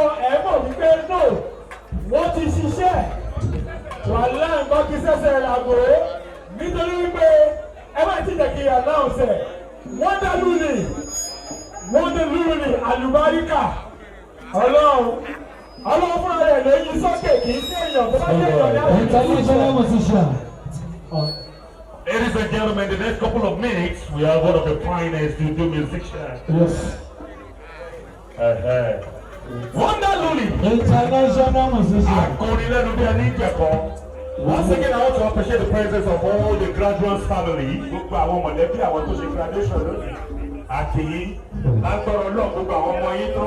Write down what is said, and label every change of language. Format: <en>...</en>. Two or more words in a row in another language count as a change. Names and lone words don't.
<yo>Ẹ mọ̀ wípé no. Wọ́n ti ṣiṣẹ́. Wàhálà ń bọ́ kí sẹ́sẹ̀ làgò. Nítorí wípé ẹ má ti jẹ́ kí announce ẹ̀. Wọ́n dá lù ní. Wọ́n dá lù ní àlùbáríkà. Ọlọ́run. Ọlọ́run fúnra rẹ̀ ló yí sókè, kì í ṣe èèyàn. Tó bá jẹ́ èèyàn ní àlùbáríkà.</yo> <en>International musician. Ladies and gentlemen, the next couple of minutes, we have one of the finest juju musicians. Yes. Uh-huh. Wonder Luli. International musician.</en> <yo>Akọrin lẹ́nu bí ẹni jẹ̀kọ́.</yo> <en>Once again, I want to appreciate the presence of all the graduates family.</en> <yo>Gbogbo àwọn mọ̀lẹ́bí, àwọn tó ṣe graduation lónìí. A kí yín. Lágbára Ọlọ́run, gbogbo àwọn ọmọ yín tó</yo>